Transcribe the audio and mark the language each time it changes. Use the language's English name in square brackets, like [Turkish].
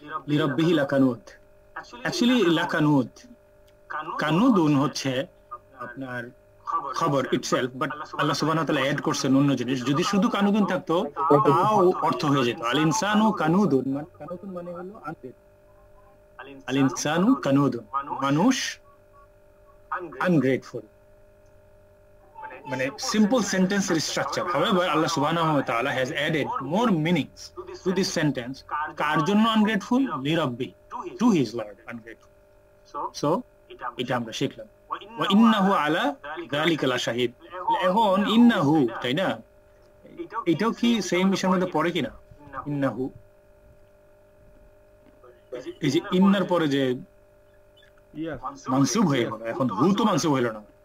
[Bangla] লিরাব্বিহি লাকানুদ, actually লাকানুদ, কানুদুন হচ্ছে আপনার খবর ইটসেলফ, বাট আল্লাহ সুবহানাহু ওয়া তাআলা এড করছেন অন্য জিনিস। যদি শুধু কানুদুন থাকতো তাও অর্থ হয়ে যেত। [Arabic] আল ইনসানু কানুদুন, [Bangla] কানুদুন মানে হলো আনগ্রেট। [Arabic] আল ইনসানু কানুদুন, [Bangla] মানুষ আনগ্রেটফুল, মানে [English] simple sentence structure. However, Allah subhanahu wa ta'ala has added more meanings to this sentence. [Bangla] কার জন্য ungrateful? [English] লিরাব্বি, to his Lord ungrateful. [Bangla] So এটা আমরা শিখলাম। [Arabic] ওয়া ইন্নাহু আলা যালিকা লাশাহিদ। [Bangla] এখন ইন্নাহু, তাই না? এটাও কি সেম বিষয়ের মধ্যে পড়ে কিনা? ইন্নাহু, এই যে ইন্নার পরে যে মানসুব হয়ে গেল, এখন হু তো মানসুব হইল না।